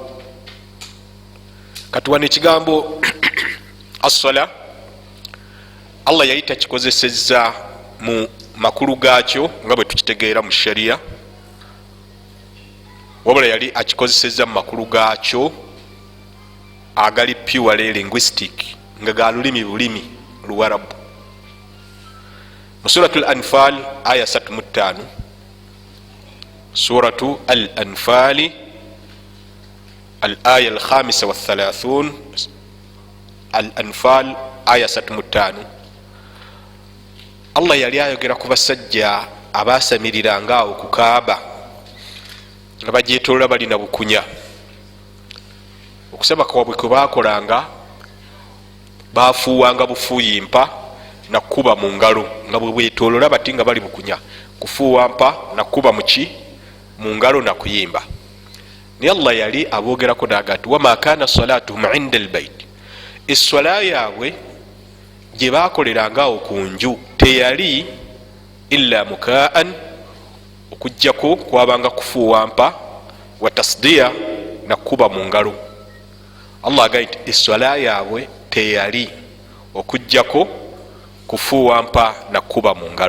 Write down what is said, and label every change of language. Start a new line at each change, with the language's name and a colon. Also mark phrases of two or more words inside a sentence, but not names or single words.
Ganda: katuwane ekigambo assola Allah yali takikozesezza mu makulu gaakyo nga bwe tukitegeera mu sharia, wabula yali akikozesezza mu makulu gaakyo agali
English: purely linguistic
Ganda: nga ga bulimi luwarabu. mu suratu al-anfal aya 35
Arabic: suratu al-anfali al-aya al-khamisa wa 30
Ganda: al-anfal aya 35 Allah yali ayogera ku basajja abasamiriranga awo ku Kaaba nga bagyetolola balina bukunya. okusaba kwabwe kwe baakolanga bafuuwanga bufuuyimpa nakuba mu ngalo nga bwe bwetolola bati nga bali bukunya, kufuuwa mpa nakuba muki mu ngalo nakuyimba. naye Allah yali aboogerako naga nti
Arabic: wama kana salatuhum inda albayt,
Ganda: eswala yaabwe gye baakolerangawo ku nju teyali
Arabic: illa mukaan
Ganda: okujjako kwabanga kufuuwa mpa
Arabic: wa tasdiya
Ganda: nakuba mu ngalo. Allah agambye nti eswala yaabwe teyali okujjako kufuuwa mpa nakuba mu ngalo.